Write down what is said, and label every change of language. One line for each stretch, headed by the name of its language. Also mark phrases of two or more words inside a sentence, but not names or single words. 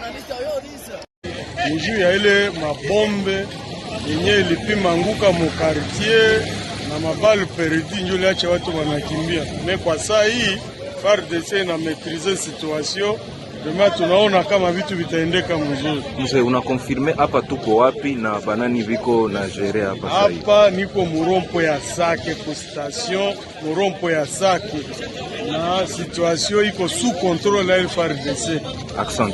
Swahili: Mujuu ya ile mabombe yenye ilipima anguka mu quartier na mabalu perdi njo liache watu wanakimbia. Me kwa saa hii FARDC na
French: maîtriser situation,
Swahili: dema tunaona kama vitu vitaendeka mzuri. Mzee, unakonfirme hapa tuko wapi na banani viko na jere hapa sasa? Hapa niko murompo ya Sake ku station murompo ya Sake, na situation iko
French: sous contrôle
Swahili: ya FARDC. Accent.